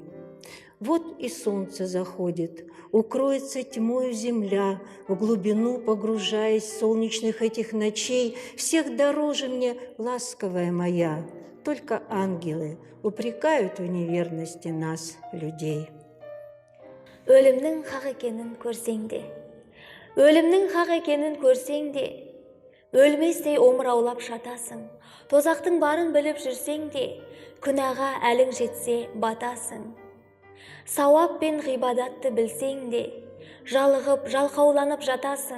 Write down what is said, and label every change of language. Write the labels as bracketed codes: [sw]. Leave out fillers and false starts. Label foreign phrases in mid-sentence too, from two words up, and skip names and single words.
[ru] Вот и солнце заходит, укроется тьмою земля, в глубину погружаясь солнечных этих ночей. Всех дороже мне ласковая моя, только ангелы упрекают в неверности нас, людей. [kk] Өлімнің хақ екенін көрсең де, өлімнің хақ екенін көрсең де, өлместей омыраулап жатасың. Тозақтың барын біліп жүрсең де, күнәға әлің жетсе батасың. Сауап пен ғибадатты білсең де, жалығып, жалқауланып жатасың.